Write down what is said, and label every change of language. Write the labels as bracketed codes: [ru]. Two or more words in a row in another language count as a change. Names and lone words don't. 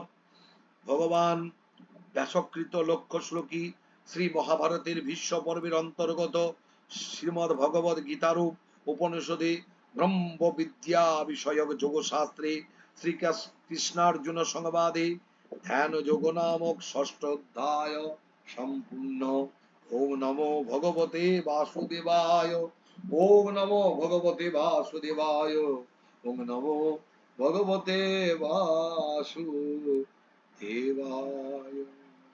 [bn] ভগবান ব্যাসকৃত লক্ষ্য শ্লোকী শ্রী মহাভারতের ভীষ্ম পর্বের অন্তর্গত শ্রীমদ ভগবদ গীতারূপ উপনিষদে ব্রহ্ম বিদ্যা বিষয়ক যোগ শাস্ত্রে শ্রী কৃষ্ণার্জুন সংবাদে ধ্যান যোগ নামক ষষ্ঠ অধ্যায় সম্পূর্ণ। [sa] ওম নমো ভগবতে বাসুদেবায়। ওম নমো ভগবতে বাসুদেবায়। ওম নমো ভগবতে বাসুদেবায়।